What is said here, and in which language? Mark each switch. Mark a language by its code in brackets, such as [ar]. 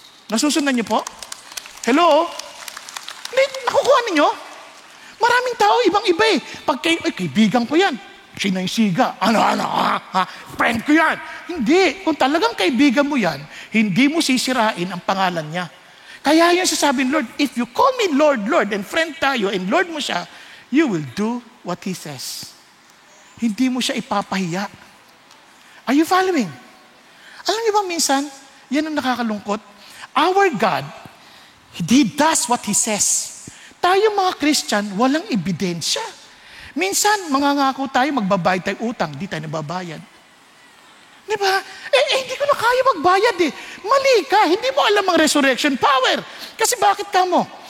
[tl] Nasusundan niyo po? Hello? Nakukuha ninyo? Maraming tao, ibang-iba eh. Pag kaibigan ko yan, sinaysiga. Friend ko yan. Hindi. Kung talagang kaibigan mo yan, hindi mo sisirain ang pangalan niya. Kaya yan sasabihin, [en] Lord, if you call me Lord, Lord, and friend tayo, and Lord mo siya, you will do what He says. [tl] Hindi mo siya ipapahiya. [en] Are you following? [tl] Alam niyo ba minsan, yan ang nakakalungkot. [en] Our God, He does what He says. [tl] Tayo mga Christian, walang ebidensya. Minsan, mangangako tayo, magbabayad tayo utang, di tayo nababayad. Di ba? Hindi ko na kaya magbayad eh. Mali ka, hindi mo alam ang resurrection power. Kasi bakit ka mo?